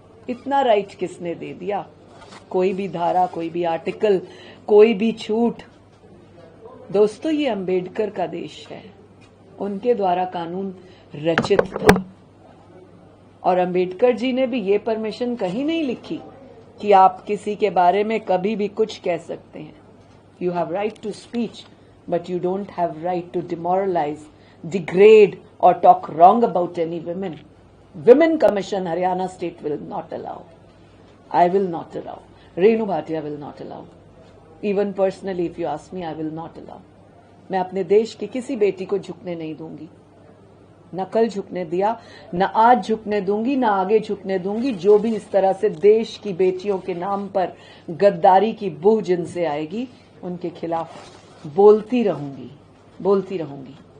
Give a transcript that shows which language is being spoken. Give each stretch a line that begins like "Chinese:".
Hindi: इतना राइट किसने दे दिया? कोई भी धारा, कोई भी आर्टिकल, कोई भी छूट? दोस्तों, ये अंबेडकर का देश है, उनके द्वारा कानून रचित था, और अंबेडकर जी ने भी ये परमिशन कहीं नहीं लिखी कि आप किसी के बारे में कभी भी कुछ कह सकते हैं।
English: You have right to speech, but you don't have right to demoralize, degrade, or talk wrong about any women. Women Commission, Haryana State will not allow. I will not allow. Renu Bhatia will not allow. Even personally if you ask me, I will not allow.
Hindi: मैं अपने देश की किसी बेटी को झुकने नहीं दूंगी, न कल झुकने दिया, न आज झुकने दूंगी, न आगे झुकने दूंगी। जो भी इस तरह से देश की बेटियों के नाम पर गद्दारी की बू जिनसे आएगी, उनके खिलाफ बोलती रहूंगी।